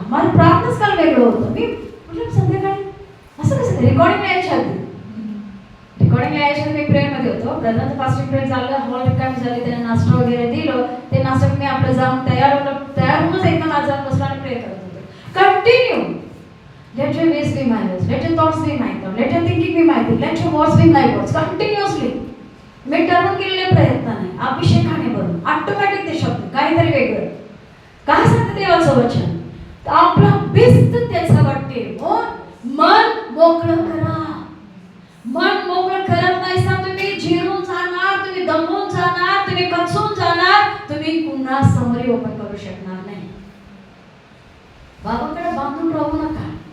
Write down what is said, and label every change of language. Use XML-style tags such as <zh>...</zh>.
<mr>माझं प्रार्थनाच काल वेगळं होतं. मी म्हटलं संध्याकाळी असं कसं रिकॉर्डिंग यायच्या आधी, रिकॉर्डिंग यायच्या आधी मी प्रेयरमध्ये होतो. ब्रदरचं फास्टिंग प्रेयर झालं, हॉल रिकामी झाली, त्याने नाश्ता वगैरे दिलं. ते नाश्ता मी आपलं जाऊन तयार होऊनच एकदम माझा बसला आणि प्रे करत होतो.</mr> <en>Continue. Let your ways be my ways. Let your thoughts be my thoughts. Let your thinking be my thinking. Let your words be my words. Continuously.</en> <mr>मी ठरवून केलेले प्रयत्न नाही, अभिषेकाने भरून ऑटोमॅटिक ते शब्द काहीतरी वेगळं. काय सांगते देवाचं वचन? आपला बिस्त त्याचं वाटते. मन मोकळं करा. मन मोकळं करत नाही सा तुम्ही झिरून जाणार, तुम्ही दमून जाणार, तुम्ही कचून जाणार, तुम्ही पुन्हा समरी ओपन करू शकणार नाही. बाबाकडे बांधून राहू नका.</mr>